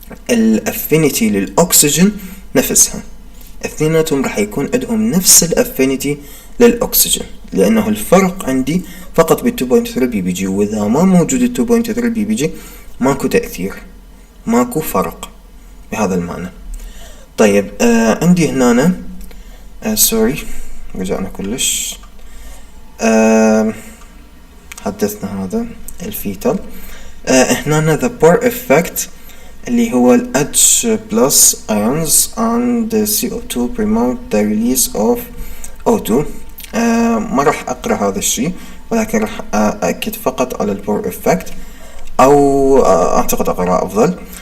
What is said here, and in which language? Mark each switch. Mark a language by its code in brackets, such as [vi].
[ar] الافينيتي للاكسجين نفسها، اثنيناتهم راح يكون عندهم نفس الافينيتي للاكسجين، لانه الفرق عندي فقط بال 2.3 بي بي جي، واذا ما موجود ال 2.3 بي بي جي ماكو تأثير، ماكو فرق بهذا المعنى. طيب عندي هنا سوري رجعنا كلش، حدثنا هذا الفيتال. هنا [en] the Bohr effect [ar] اللي هو ال [en] H plus ions and CO2 promote the release of O2. [ar] ما راح أقرأ هذا الشيء، ولكن راح أأكد فقط على ال Bohr effect، أو أعتقد أقرأ أفضل.